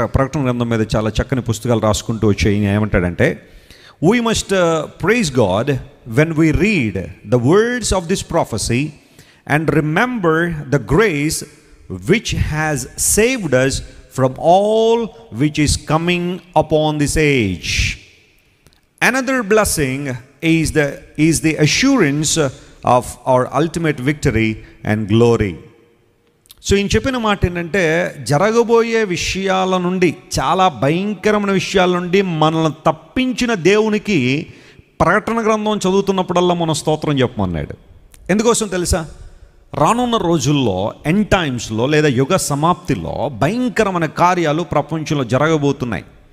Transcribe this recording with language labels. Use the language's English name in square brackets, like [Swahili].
[Telugu] ప్రకటన గ్రంథం మీద చాలా చక్కని పుస్తకాలు రాసుకుంటూ వచ్చాయి. ఏమంటాడంటే, [English] we must praise God when we read the words of this prophecy and remember the grace which has saved us from all which is coming upon this age. Another blessing is the assurance of our ultimate victory and glory. [Telugu] So ఈయన చెప్పిన మాట ఏంటంటే, జరగబోయే విషయాల నుండి, చాలా భయంకరమైన విషయాల నుండి మనల్ని తప్పించిన దేవునికి ప్రకటన గ్రంథం చదువుతున్నప్పుడల్లా మనం స్తోత్రం చెప్పమన్నాడు. ఎందుకోసం తెలుసా? రానున్న రోజుల్లో, ఎండ్ టైమ్స్లో లేదా యుగ సమాప్తిలో భయంకరమైన కార్యాలు ప్రపంచంలో జరగబోతున్నాయి.